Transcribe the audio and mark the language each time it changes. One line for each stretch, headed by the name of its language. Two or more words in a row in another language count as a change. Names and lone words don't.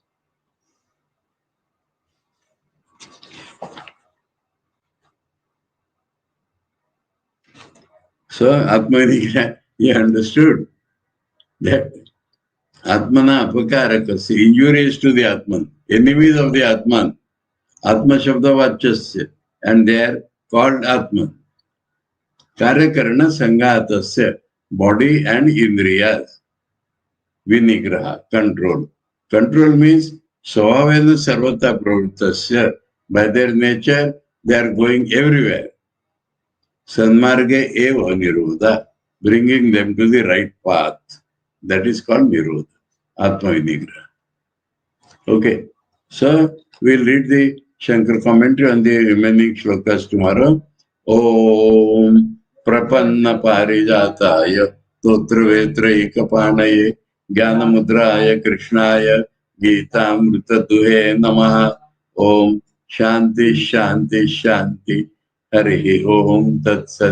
English: So, Atmanigraha, he understood that
Sanskrit: Atmana Apakarakasya,
English: injurious to the Atman, enemies of the Atman,
Sanskrit: Atma Shabda Vachasya,
English: and they are called Atman.
Sanskrit: Karyakarana Sangatasya,
English: body and Indriyas. Vinigraha, control. Control means
Sanskrit: Swabhavena Sarvata Pravrittasya,
English: by their nature, they are going everywhere.
Sanskrit: Sanmarge eva nirodha,
English: bringing them to the right path. That is called nirodha,
Sanskrit: Atma Vinigraha.
English: Okay, so we'll read the Shankar commentary on the remaining shlokas tomorrow.
Sanskrit: Om Prapanna Parijataya Totra Vetra Ekapanaye Jnanamudraya Krishnaya Gitamrita Duhe Namaha. Om Shanti Shanti Shanti. Harihi Om Tat Sat.